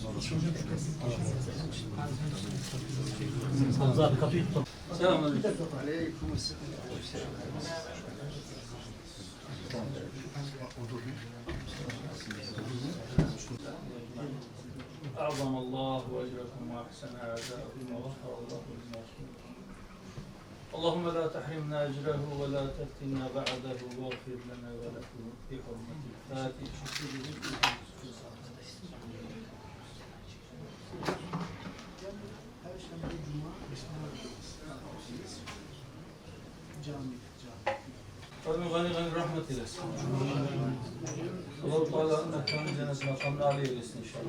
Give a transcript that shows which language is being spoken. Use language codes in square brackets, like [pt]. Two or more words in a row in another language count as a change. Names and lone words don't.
[tr] Hamza kapıyı tut. Selamünaleyküm. [ar] أعظم الله أجركم وأحسن أعزاءكم وغفر الله لنا. اللهم لا تحرمنا أجره ولا تفتنا بعده واغفر لنا ولكم بحرمة الفاتحة. [tr] Rabbim gani rahmet eylesin. Allah-u Teala mekanı cennet makamını âli eylesin inşallah.